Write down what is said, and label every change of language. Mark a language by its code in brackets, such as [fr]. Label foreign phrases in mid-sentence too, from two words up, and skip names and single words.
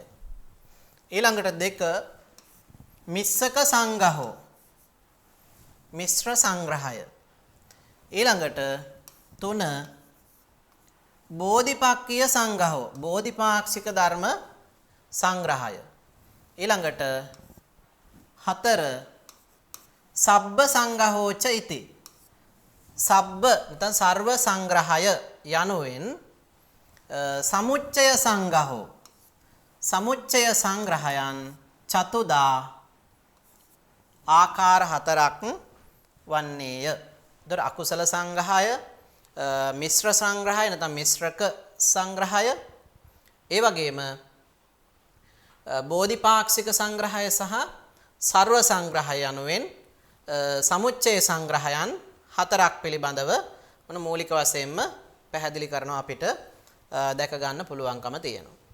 [si] ඊළඟට 2 [pi] මිස්සක සංග්‍රහෝ [si] මිශ්‍ර සංග්‍රහය. ඊළඟට 3 [pi] බෝධිපක්ඛිය සංඝහෝ [si] බෝධිපාක්ෂික ධර්ම සංග්‍රහය. ඊළඟට 4 [pi] සබ්බ සංඝහෝ ච ඉති සබ්බ [si] නැත්නම් සර්ව සංග්‍රහය යනුවෙන් [pi] සමුච්චය සංඝහෝ [si] සමුච්චය සංග්‍රහයන් චතුදා ආකාර 4ක් වන්නේය. දර අකුසල සංග්‍රහය මිශ්‍ර සංග්‍රහය නැත්නම් මිශ්‍රක සංග්‍රහය ඒ වගේම බෝධිපාක්ෂික සංග්‍රහය සහ සර්ව සංග්‍රහය යනුවෙන් සමුච්චය සංග්‍රහයන් 4ක් පිළිබඳව මොන මූලික වශයෙන්ම පැහැදිලි කරනවා අපිට දැක ගන්න පුළුවන්කම තියෙනවා.